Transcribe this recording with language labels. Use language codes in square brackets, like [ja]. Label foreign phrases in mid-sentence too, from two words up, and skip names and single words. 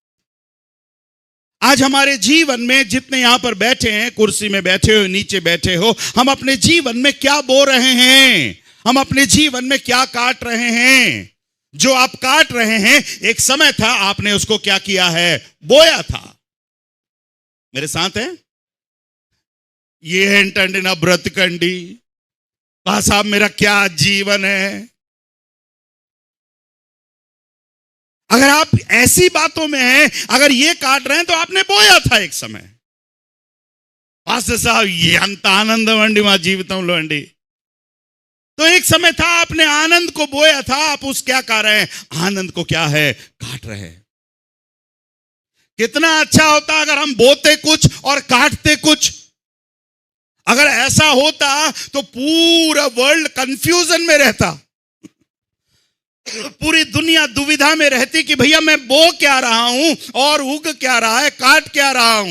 [hi] आज हमारे जीवन में जितने यहां पर बैठे हैं, कुर्सी में बैठे हो, नीचे बैठे हो, हम अपने जीवन में क्या बो रहे हैं? हम अपने जीवन में क्या काट रहे हैं? जो आप काट रहे हैं, एक समय था आपने उसको क्या किया है? बोया था। मेरे साथ है? [te] ये ఏంటండి నా బ్రతుకండి, [hi] साहब मेरा क्या जीवन है। अगर आप ऐसी बातों में हैं, अगर ये काट रहे हैं तो आपने बोया था एक समय। [te] పాస్టర్ साहब ఎంత ఆనందం అండి మా జీవితంలో అండి। [hi] तो एक समय था आपने आनंद को बोया था, आप उस क्या कर रहे हैं? आनंद को क्या है? काट रहे हैं। कितना अच्छा होता अगर हम बोते कुछ और काटते कुछ। अगर ऐसा होता तो पूरा वर्ल्ड कंफ्यूजन में रहता, पूरी दुनिया दुविधा में रहती कि भैया मैं बो क्या रहा हूं और उग क्या रहा है, काट क्या रहा हूं।